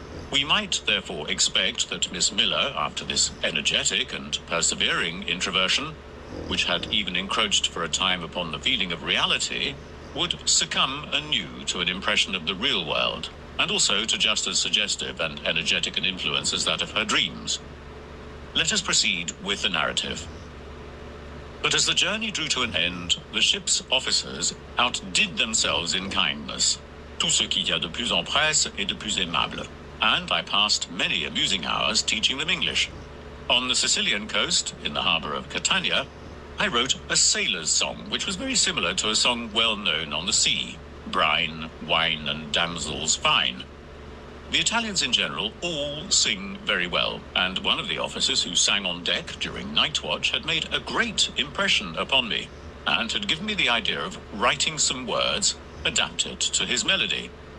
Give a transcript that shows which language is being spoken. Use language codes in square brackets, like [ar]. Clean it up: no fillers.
[en] We might therefore expect that Miss Miller, after this energetic and persevering introversion, which had even encroached for a time upon the feeling of reality, would succumb anew to an impression of the real world, and also to just as suggestive and energetic an influence as that of her dreams. Let us proceed with the narrative. But as the journey drew to an end, the ship's officers outdid themselves in kindness. [fr] Tout ce qu'il y a de plus en presse et de plus aimable. [en] And I passed many amusing hours teaching them English. On the Sicilian coast, in the harbour of Catania, I wrote a sailor's song, which was very similar to a song well known on the sea, Brine, Wine and Damsels Fine. The Italians in general all sing very well, and one of the officers who sang on deck during night watch had made a great impression upon me, and had given me the idea of writing some words adapted to his melody.